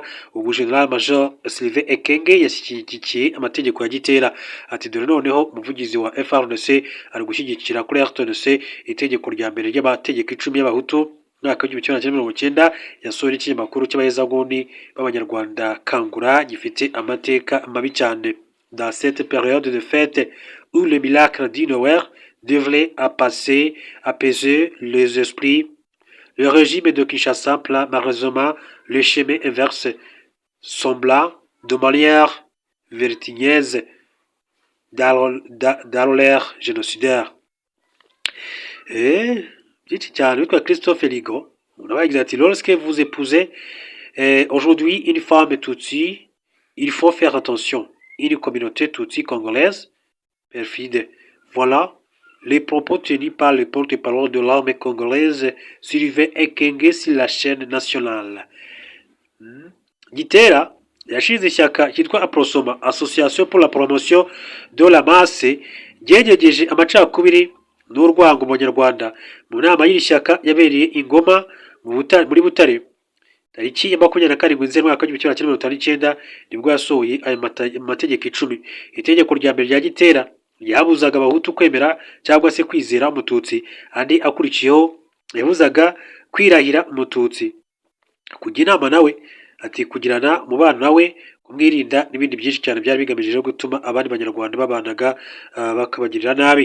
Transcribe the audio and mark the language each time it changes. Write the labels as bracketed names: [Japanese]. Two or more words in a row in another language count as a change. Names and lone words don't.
[Kinyarwanda] Ubu General Major Sylvain Ekenge yashyigikiye amategeko ya Gitera, ati dore noneho umuvugizi wa FARDC ari gushyigikira kuri RTNC itegeko rya mbere ry'amategeko 10 y'Abahutu mwaka w'1990 yasohoye ikinyamakuru cy'abahezanguni b'Abanyarwanda Kangura gifite amateka mabi cyane. [French] Dans cette période de fête où le miracle du Noël devrait apaiser les esprits, le régime de Kinshasa prend malheureusement le chemin inverse, semblant de manière vertigineuse dans l'ère génocidaire. [Kinyarwanda] Byinshi cyane witwa Christophe Ligo unabagize ati [French] lorsque vous épousez aujourd'hui une femme tutsi Il faut faire attention. Une communauté tutsi congolaise perfide. Voilà les propos tenus par le porte-parole de l'armée congolaise, Sylvain Ekenge, sur la chaîne nationale. [Kinyarwanda] Gitera yashinze ishyaka cyitwa Aprosoma, [French] Association pour la promotion de la masse, [Kinyarwanda] ryegegeje amacakubiri n'urwango mu Banyarwanda. Mu nama y'iri shyaka yabereye i Ngoma muri Butare tariki ya 27 Nzeri mwaka w'igihumbi kimwe magana cyenda mirongo itanu n'icyenda nibwo yasohoye ayo mategeko 10. Itegeko rya mbere rya Gitera yabuzaga abahutu kwemera cyangwa se kwizera umututsi, andi akurikiyeho yabuzaga kwirahira umututsi, kujya inama nawe, ati kugirana umubano nawe, kumwirinda n'ibindi byinshi cyane byari bigamije gutuma abandi banyarwanda babanaga bakabagirira nabi.